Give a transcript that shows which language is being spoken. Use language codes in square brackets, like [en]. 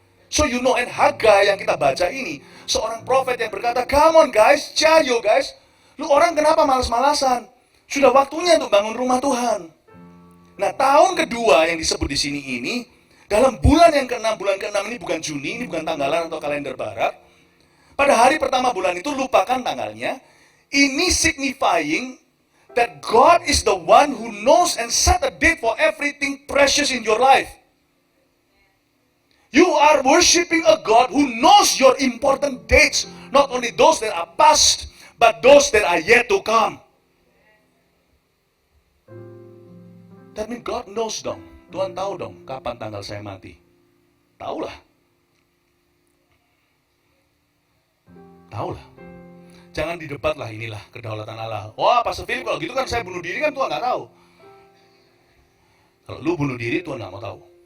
[en] So you know, and [id] Hagai yang kita baca ini, seorang prophet yang berkata, [en] come on guys, [id] cayo guys. Lu orang kenapa malas-malasan? Sudah waktunya untuk bangun rumah Tuhan. Nah, tahun kedua yang disebut di sini ini, dalam bulan yang ke-6, bulan ke-6 ini bukan Juni, ini bukan tanggalan atau kalender barat. Pada hari pertama bulan itu lupakan tanggalnya. [en] Ini signifying that God is the one who knows and set a date for everything precious in your life. You are worshiping a God who knows your important dates, not only those that are past, but those that are yet to come. That means God knows dong. [id] Tuhan tahu dong kapan tanggal saya mati. Tahulah. Tahulah. Jangan didebat lah, inilah kedaulatan Allah. Wah, Pastor Philip, kalau gitu kan saya bunuh diri, kan Tuhan nggak tahu. Kalau lu bunuh diri, Tuhan nggak mau tahu.